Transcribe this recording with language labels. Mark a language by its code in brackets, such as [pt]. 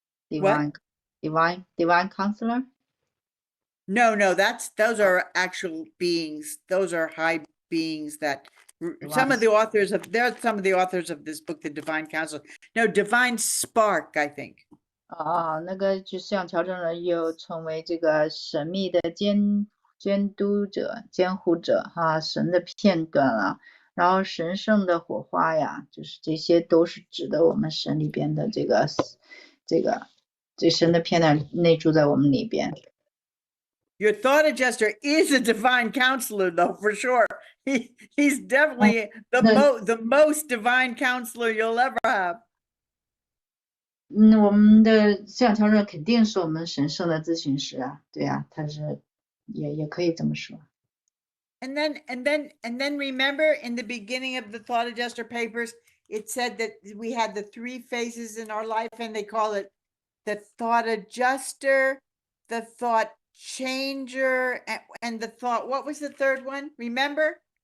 [en] Divine counselor? No, those are actual beings. Those are high beings that some of the authors of this book, the Divine Counselor. No, Divine Spark, I think. [zh] 那个就像调整者又称为这个神秘的监督者、监护者哈，神的片段啊，然后神圣的火花呀，就是这些都是指的我们神里边的这个最深的片段内住在我们里边。 [en] Your thought adjuster is a divine counselor, though, for sure. He's definitely the most divine counselor you'll ever have. [zh] 我们的思想调整肯定是我们神圣的咨询师啊，对啊，他是也可以这么说。 [en] And then remember in the beginning of the thought adjuster papers, it said that we had the 3 phases in our life, and they call it the thought adjuster, the thought changer, and the thought, what was the third one? Remember?